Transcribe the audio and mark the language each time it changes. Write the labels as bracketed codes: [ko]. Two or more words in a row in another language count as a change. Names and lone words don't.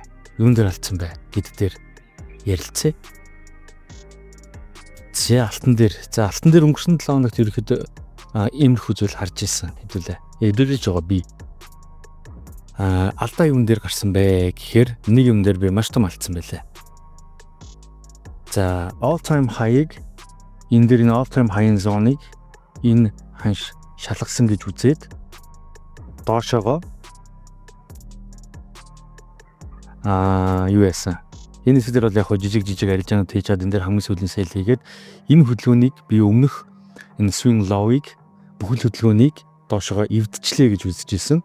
[mn] Юун дээр алдсан бэ гэдэг дээр ярилцъя. За алтан дээр өнгөрсөн 7 хоногт ерөөхдөө иймэрхүү зүйл харж ирсэн хэвлээ. Эдгэрэж байгаа би. Алдаа юун дээр гарсан бэ гэхээр нэг юм дээр би маш том алдсан байлээ. За [en] all time high- [mn] ыг энэ дээр энэ [en] all time high- [mn] ын зоныг энэ ханш шалгасан гэж үзээд доошоогоо юу яасан. Энэ хэсэг дээр бол яг жижиг арилжаанууд хийж чад энэ дээр хамгийн сүүлийн сейл хийгээд энэ хөдөлгөөнийг би өмнөх энэ [en] swing low- [mn] ыг бүхэл хөдөлгөөнийг доошоогоо эвдчихлээ гэж үзэж исэн.